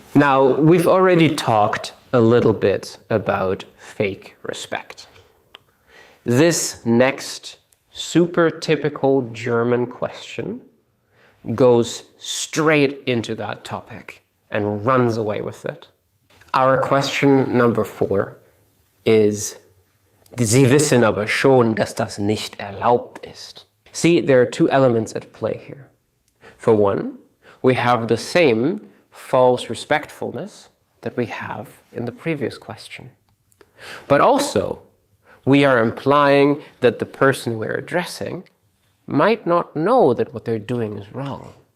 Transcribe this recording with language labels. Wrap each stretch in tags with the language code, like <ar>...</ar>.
<en>Now, we've already talked a little bit about fake respect. This next super typical German question goes straight into that topic and runs away with it. Our question number 4 is,</en> <de>Sie wissen aber schon, dass das nicht erlaubt ist.</de> <en>See, there are two elements at play here. For one, we have the same false respectfulness that we have in the previous question. But also, we are implying that the person we're addressing might not know that what they're doing is wrong.</en>